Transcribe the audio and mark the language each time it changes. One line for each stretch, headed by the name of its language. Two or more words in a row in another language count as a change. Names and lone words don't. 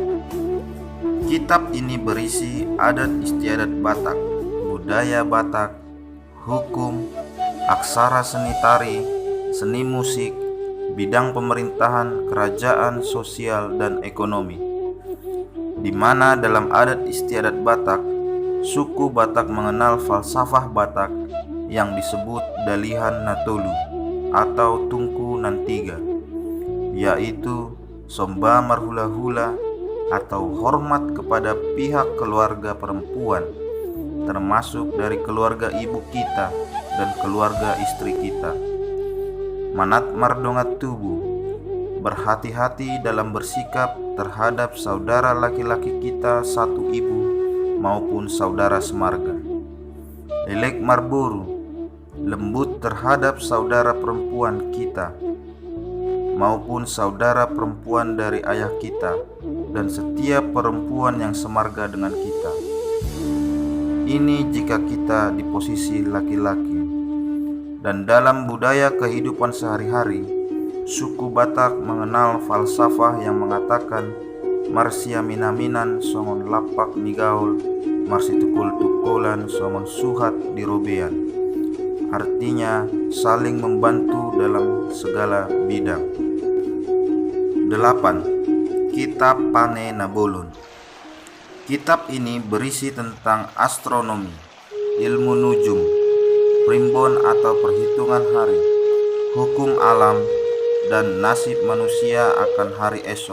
Indonesian: Kitab ini berisi adat istiadat Batak, budaya Batak, hukum, aksara seni tari, seni musik, bidang pemerintahan, kerajaan, sosial, dan ekonomi. Di mana dalam adat istiadat Batak, suku Batak mengenal falsafah Batak yang disebut Dalihan Natolu atau Tungku Nantiga, yaitu
Batak Toba: somba marhula-hula
Indonesian: atau hormat kepada pihak keluarga perempuan, termasuk dari keluarga ibu kita dan keluarga istri kita.
Batak Toba: Manat mardongat tubuh,
Indonesian: berhati-hati dalam bersikap terhadap saudara laki-laki kita satu ibu maupun saudara semarga.
Batak Toba: Elek marboru,
Indonesian: lembut terhadap saudara perempuan kita maupun saudara perempuan dari ayah kita dan setiap perempuan yang semarga dengan kita. Ini jika kita di posisi laki-laki. Dan dalam budaya kehidupan sehari-hari, suku Batak mengenal falsafah yang mengatakan
Batak Toba: marsia minaminan songon lapak nigaul, marsi tukul-tukulan songon suhat dirobean.
Indonesian: Artinya saling membantu dalam segala bidang. 8. Kitab Pane Nabolon. Kitab ini berisi tentang astronomi, ilmu nujum, primbon atau perhitungan hari, hukum alam, dan nasib manusia akan hari esok.